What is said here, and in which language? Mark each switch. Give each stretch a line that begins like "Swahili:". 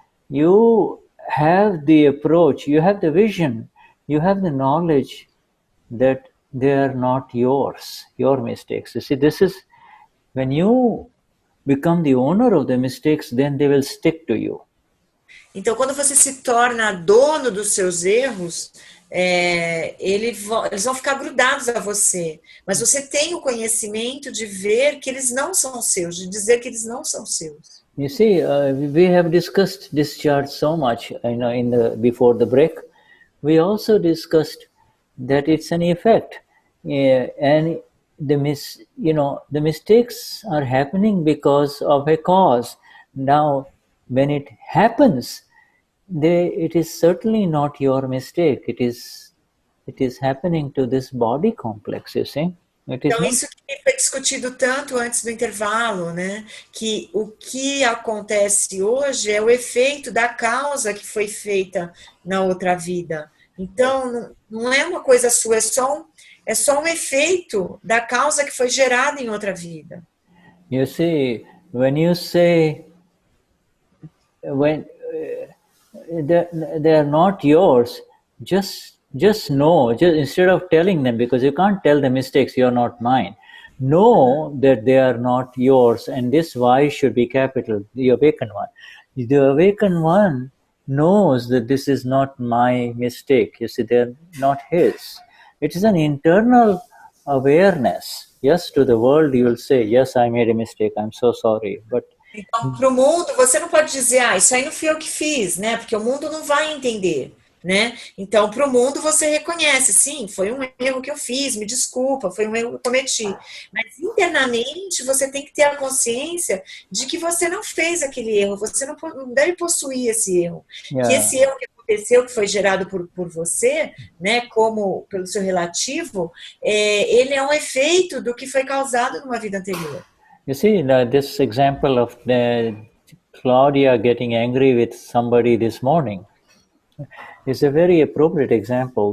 English: You have the approach, you have the vision, you have the knowledge that they are not yours, your mistakes. You see, this is when you become the owner of the mistakes, then they will stick to you.
Portuguese: Então, quando você se torna dono dos seus erros, eles vão ficar grudados a você. Mas você tem o conhecimento de ver que eles não são seus, de dizer que eles não são seus.
English: You see, we have discussed discharge so much, before the break. We also discussed that it's an effect, and the mistakes are happening because of a cause. Now, when it happens, it is certainly not your mistake. It is happening to this body complex, you see.
Portuguese: Então, isso que foi discutido tanto antes do intervalo, né? Que o que acontece hoje é o efeito da causa que foi feita na outra vida. Então, não é uma coisa sua, é só um efeito da causa que foi gerada em outra vida.
English: You see, when you say, when they are not yours, just know, instead of telling them, because you can't tell the mistakes, you're not mine, know that they are not yours, and this why should be capital, the awakened one. The awakened one knows that this is not my mistake. You see, they're not his. It is an internal awareness. Yes, to the world you will say, yes, I made a mistake, I'm so sorry, but
Portuguese: então, para o mundo, você não pode dizer, isso aí não fui eu que fiz, né? Porque o mundo não vai entender, né? Então, para o mundo, você reconhece, sim, foi um erro que eu fiz, me desculpa, foi um erro que eu cometi. Mas, internamente, você tem que ter a consciência de que você não fez aquele erro, você não deve possuir esse erro. Que esse erro que aconteceu, que foi gerado por você, né, como pelo seu relativo, ele é um efeito do que foi causado numa vida anterior.
English: You see, this example of Claudia getting angry with somebody this morning is a very appropriate example.